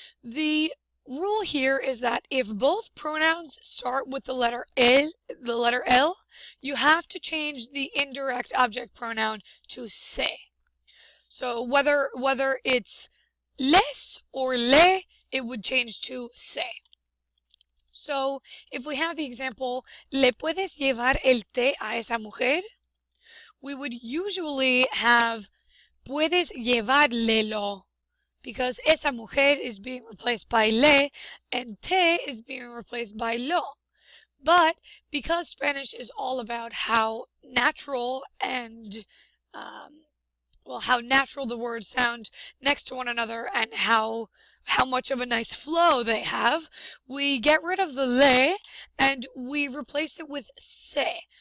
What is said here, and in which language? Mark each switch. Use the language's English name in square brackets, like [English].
[English] The rule here is that if both pronouns start with the letter L, you have to change the indirect object pronoun to se. So whether it's les or le, it would change to se. So if we have the example, [Spanish] ¿le puedes llevar el té a esa mujer? [English] We would usually have [Spanish] puedes llevarlelo [English] because [Spanish] esa mujer [English] is being replaced by le and te is being replaced by lo. But because Spanish is all about how natural and how natural the words sound next to one another and how much of a nice flow they have, we get rid of the le and we replace it with se.